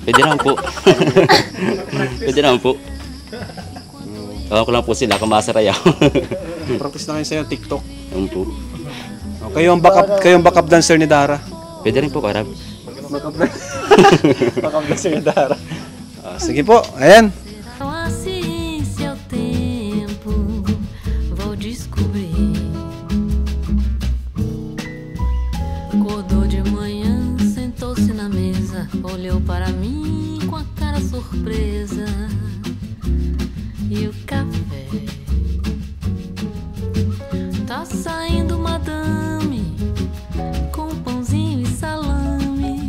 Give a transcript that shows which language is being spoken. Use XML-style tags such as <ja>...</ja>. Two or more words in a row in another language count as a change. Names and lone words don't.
<tl>Pwede naman po. Pwede naman po. Alam ko lang po sila kung masarayaw. Practice na kayo sa TikTok. Alam po. Oh, kayo ang</tl> <en>backup dancer</en> <tl>ni Dara. Pwede rin po karab.</tl> <en>Backup dancer</en> <tl>ni Dara. Sige po, ayan.</tl> <pt>Assim, seu tempo, vou descobrir. Acordou de manhã, sentou-se na mesa, olhou para mim com a cara surpresa. E o café tá saindo, madame, com pãozinho e salame.</pt>